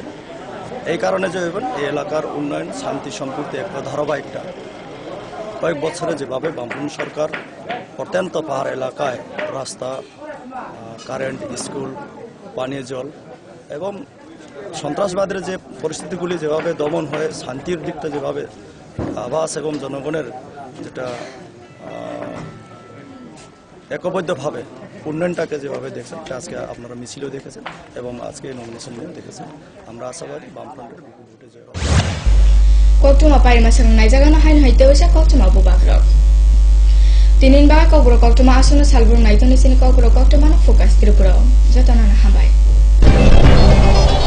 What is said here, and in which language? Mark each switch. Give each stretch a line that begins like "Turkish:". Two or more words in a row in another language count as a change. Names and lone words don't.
Bangla: এই কারণে জয় হবেন, এই এলাকার উন্নয়ন শান্তি সম্পূর্ণ একটা ধারাবাহিকটা কয়েক বছরে যেভাবে বামফ্রন্ট সরকার প্রত্যন্ত পাহাড় এলাকায় রাস্তা, কারেন্ট, স্কুল, পানীয় জল এবং সন্ত্রাসবাদের যে পরিস্থিতিগুলি যেভাবে দমন হয়ে শান্তির দিকটা যেভাবে আবাস এবং জনগণের যেটা একবদ্ধভাবে উন্নয়নটাকে যেভাবে দেখছেন, আজকে আপনারা মিছিলও দেখেছেন এবং আজকে নমিনেশন নিয়ে দেখেছেন। আমরা আশাবাদী বামফ্রন্টের বিপুল ভোটে জয় হবে।
Kok Borok: Koktuma paima sang naijagano hain haitewisa koktuma bubakrok tinin ba kokbro koktuma asuno salbur naitoni sini kokbro koktuma no focus tripura jotana na habai